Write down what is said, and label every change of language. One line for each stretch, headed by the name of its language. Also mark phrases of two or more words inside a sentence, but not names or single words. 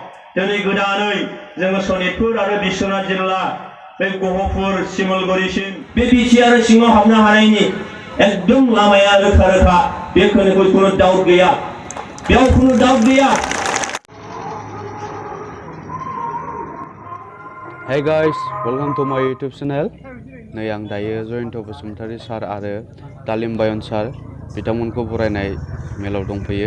Bodo: दिनै गोदानै जोङो सनितपुर आरो बिश्वनाथ जिल्ला बे गहपुर सिमलगुरिसिम बे बिटिआर सिङाव हाबनो हानायनि एकदम लामाया रोखा रोखा बे खोनोखौ कुनु डाउट गैया बेयाव कुनु डाउट गैया।
English: Hey guys, welcome to my YouTube channel.
Bodo: नै आं दायो जयन्त बसुमतारी सार आरो दालिम बायन सार बिथांमोनखौ बरायनाय मेलाव दंफैयो।